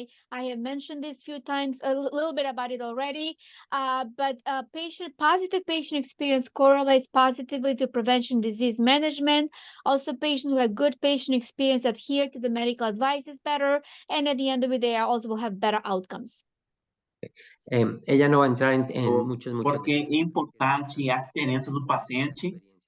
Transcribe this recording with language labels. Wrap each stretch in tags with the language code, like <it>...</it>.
<en>I have mentioned this a few times, a little bit about it already. But positive patient experience correlates positively to prevention disease management. Also, patients who have good patient experience adhere to the medical advices better, and at the end of the day, also will have better outcomes.</en> <es>Ella no va a entrar en muchos.</es> <pt>Porque é importante a experiência do paciente.</pt>